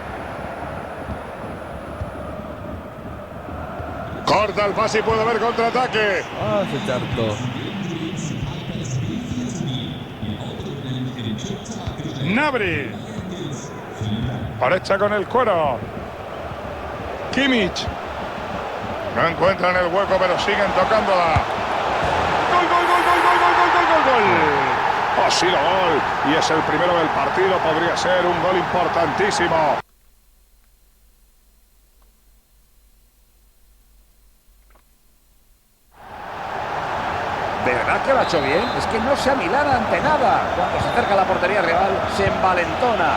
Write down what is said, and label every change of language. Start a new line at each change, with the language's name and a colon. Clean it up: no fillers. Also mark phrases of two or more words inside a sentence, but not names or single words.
Spanish: Corta el pase y puede haber contraataque. Ah, se chartó. Gnabry. Parecha con el cuero. Kimmich. No encuentran el hueco, pero siguen tocándola. ¡Gol, gol, gol, gol, gol, gol, gol, gol, gol, gol! Ha sido gol. Y es el primero del partido. Podría ser un gol importantísimo. ¿De verdad que lo ha hecho bien? Es que no se amilana ante nada. Cuando se acerca a la portería rival, se envalentona.